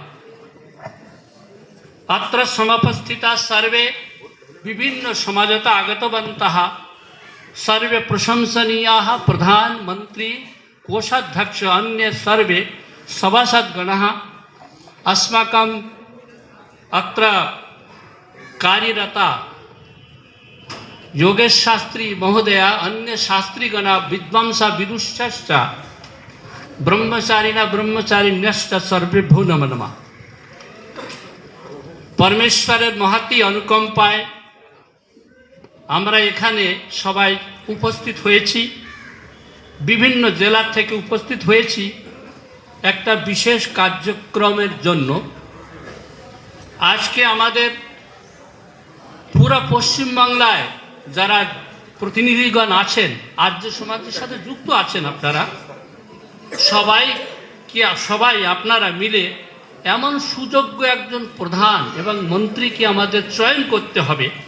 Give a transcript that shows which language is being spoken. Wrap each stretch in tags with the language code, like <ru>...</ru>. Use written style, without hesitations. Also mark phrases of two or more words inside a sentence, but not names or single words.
<sa>अत्र समुपस्थिताः सर्वे विभिन्न समाजतः आगतवन्तः सर्वे प्रशंसनीयाः प्रधानमंत्री कोषाध्यक्ष अन्य सर्वे सभासद्गणः अस्माकम् अत्र कार्यरता योगेश शास्त्री महोदय अन्य शास्त्रीगण विद्वांसा विदुषश्च ब्रह्मचारिणा ब्रह्मचारिण्यश्च सर्वेभ्यो नमो नमः।</sa> <bn>পরমেশ্বরের মহতী অনুকম্পায় আমরা এখানে সবাই উপস্থিত হয়েছি, বিভিন্ন জেলা থেকে উপস্থিত হয়েছি একটা বিশেষ কার্যক্রমের জন্য। আজকে আমাদের পুরো পশ্চিম বাংলায় যারা প্রতিনিধিগণ আছেন, আর্য সমাজের সাথে যুক্ত আছেন, আপনারা সবাই আপনারা মিলে এমন সুযোগ্য একজন প্রধান এবং মন্ত্রীকে আমাদের চয়ন করতে হবে,</bn>